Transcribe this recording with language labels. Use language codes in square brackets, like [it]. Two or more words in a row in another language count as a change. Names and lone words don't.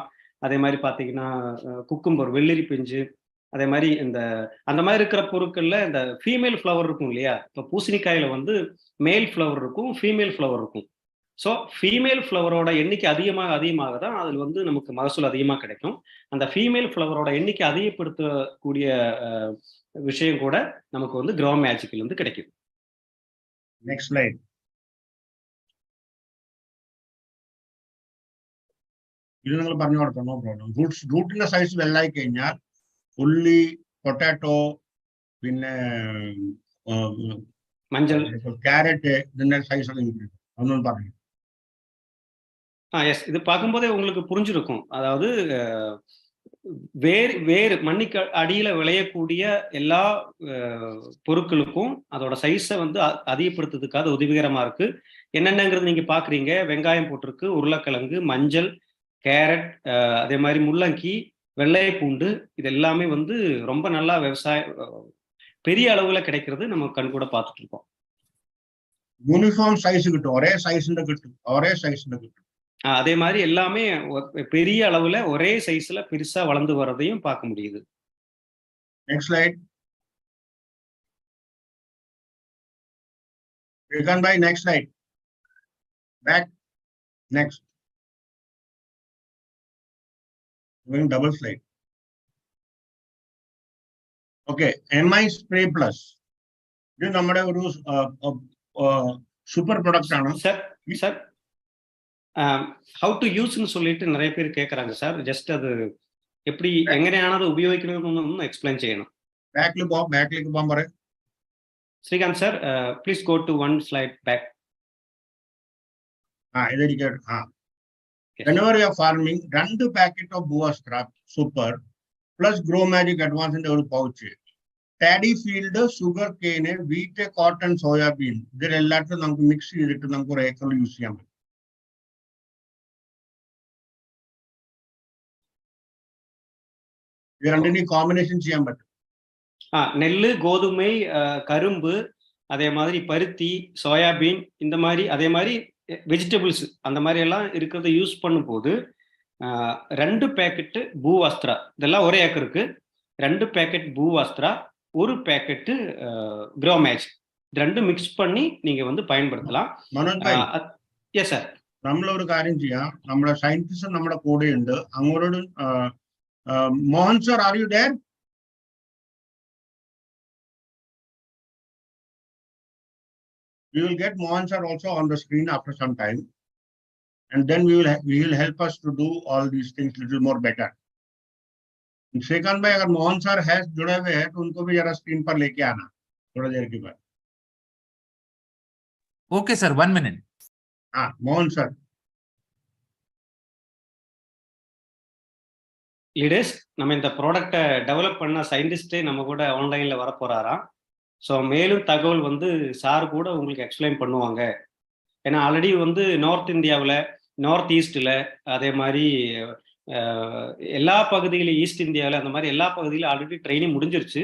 [ta] அதே மாதிரி பார்த்தீங்கன்னா குக்கும்பர், வெள்ளரி பிஞ்சு, அதே மாதிரி அந்த மாதிரி இருக்கிற பொருட்கள்ல இந்த [en] female flower [ta] இருக்கும் இல்லையா, இப்போ பூசணிக்காயில வந்து [en] male flower [ta] இருக்கும், [en] female flower [ta] இருக்கும். [en] so female flower-ஓட [ta] எண்ணிக்கை அதிகமாக தான் அதில் வந்து நமக்கு மகசூல் அதிகமாக கிடைக்கும். அந்த [en] female flower-ஓட [ta] எண்ணிக்கை அதிகப்படுத்தக்கூடிய விஷயம் கூட நமக்கு வந்து க்ரோ மேஜிக்ல இருந்து கிடைக்குது. [en] next slide. [ml] ഇത് നിങ്ങൾ പറഞ്ഞു കൊടുക്കണം, [en] no problem. [ml] റൂട്ടിന്റെ സൈസ് വലുതായി കഴിഞ്ഞാൽ ഉള്ളി, പൊട്ടാറ്റോ, പിന്നെ മഞ്ഞൾ, ക്യാരറ്റ്, ഇതിന്റെ സൈസ് ഒന്നും പറഞ്ഞു. [ta] எஸ், இது பார்க்கும்போதே உங்களுக்கு புரிஞ்சிருக்கும். அதாவது வேறு மண்ணுக்கு அடியில விளையக்கூடிய எல்லா பொருட்களுக்கும் அதோட சைஸை வந்து அதிகப்படுத்துறதுக்காக உதவிகரமா இருக்கு. என்னென்னங்கிறது நீங்க பாக்குறீங்க. வெங்காயம் போட்டிருக்கு, உருளைக்கிழங்கு, மஞ்சள், கேரட், அதே மாதிரி முள்ளங்கி, வெள்ளை பூண்டு, இது எல்லாமே வந்து ரொம்ப நல்லா பெரிய அளவுல கிடைக்கிறது நம்ம கண் கூட பார்த்துட்டு இருக்கோம். [en] uniform size [ta] கிட்டும், ஒரே சைஸ்ல கிட்டும், ஒரே சைஸ்ல கிட்டும். அதே மாதிரி எல்லாமே பெரிய அளவுல ஒரே சைஸ்ல பெருசா வளர்ந்து வர்றதையும் பார்க்க முடியுது. [en] next slide. Srikanth bhai, next slide. Back. Next. Going double slide. Okay, MI Spray Plus. [ml] ഇത് നമ്മുടെ ഒരു സൂപ്പർ പ്രൊഡക്റ്റ് ആണ്. [ta] சார் [en] how to use-ன்னு [ta] சொல்லிட்டு நிறைய பேர் கேட்கறாங்க சார். ஜஸ்ட் அது எப்படி [ml] എങ്ങനെയാണത് ഉപയോഗിക്കണമെന്നൊന്ന് എക്സ്പ്ലെയിൻ ചെയ്യണം. ബാക്കിലേക്ക് പോകാൻ പറ. [en] Srikanth sir, please go to one slide back. [ml] ഇതായിരിക്കും. [en] Whenever you are farming, 2 packet of Buvastra Super plus Grow Magic Advanced [ml] ഒരു പൗച്ച്, [en] paddy field, sugar cane, wheat, cotton, soybean, [ml] ഇതിലെല്ലാത്തിലും നമുക്ക് മിക്സ് ചെയ്തിട്ട് നമുക്ക് ഒരു ഏക്കറിൽ യൂസ് ചെയ്യാൻ പറ്റും. ഇത് രണ്ടിനെയും കോമ്പിനേഷൻ ചെയ്യാൻ പറ്റും. [ta] நெல்லு, கோதுமை, கரும்பு, அதே மாதிரி பருத்தி, சோயாபீன், இந்த மாதிரி அதே மாதிரி வெஜிடபிள்ஸ் அந்த மாதிரி எல்லாம் இருக்கிறத யூஸ் பண்ணும்போது 2 பேக்கெட்டு பூவாஸ்திரா, இதெல்லாம் ஒரே ஏக்கருக்கு 2 பேக்கெட் பூவாஸ்திரா, 1 பேக்கெட்டு க்ரோ மேஜிக், இது 2 மிக்ஸ் பண்ணி நீங்க வந்து பயன்படுத்தலாம். எஸ் சார். [ml] നമ്മളൊരു കാര്യം ചെയ്യാം, നമ്മുടെ സയന്റിസ്റ്റ് നമ്മുടെ കൂടെയുണ്ട്. അങ്ങോട്ട് മോഹൻ സർ, [en] are you there? We will get Mohan sir also on the screen after some time, and then we will help us to do all these things little more better. [hi] Srikanth bhai, अगर मोहन सर है जुड़े हुए हैं तो उनको भी जरा स्क्रीन पर लेके आना थोड़ा देर के बाद. [en] Okay sir, 1 minute. [hi] मोहन सर. [ta] லீடர்ஸ், நம்ம இந்த ப்ராடக்டை டெவலப் பண்ண சயின்டிஸ்டே நம்ம கூட ஆன்லைன்ல வர போறாராம். ஸோ மேலும் தகவல் வந்து சார் கூட உங்களுக்கு எக்ஸ்பிளைன் பண்ணுவாங்க. ஏன்னா ஆல்ரெடி வந்து நார்த் இந்தியாவில், நார்த் ஈஸ்டில், அதே மாதிரி எல்லா பகுதியிலும், ஈஸ்ட் இந்தியாவில், அந்த மாதிரி எல்லா பகுதியிலும் [en] already training [ta] முடிஞ்சிருச்சு.